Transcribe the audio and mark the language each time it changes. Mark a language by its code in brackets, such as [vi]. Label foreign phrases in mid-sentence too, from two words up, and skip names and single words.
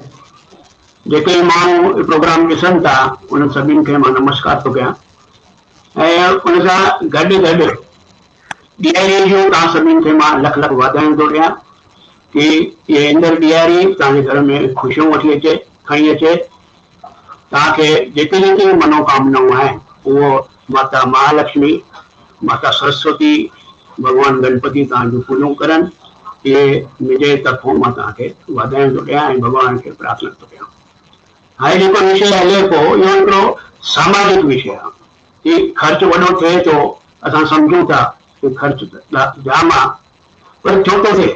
[sd] जेके माण्हू प्रोग्राम ॾिसनि था उन सभिनि खे मां नमस्कार थो कयां ऐं उन सां गॾु ॾियारी जूं तव्हां सभिनि खे मां लख लख वाधायूं थो ॾियां कि इहे ईंदड़ ॾियारी तव्हांजे घर में ख़ुशियूं वठी अचे, खणी अचे। तव्हांखे जेके जेके मनोकामनाऊं आहिनि उहो माता महालक्ष्मी, माता सरस्वती, भॻवान गणपति तव्हांजूं पूरियूं करनि। इहे मुंहिंजे तरफ़ां मां तव्हांखे वाधायूं थो ॾियां ऐं भॻवान खे प्रार्थना थो कयां। हाणे जेको विषय हले पियो इहो हिकिड़ो सामाजिक विषय आहे कि ख़र्च वॾो थिए थो। असां सम्झूं था कि ख़र्च जाम आहे, पर छो थो थिए?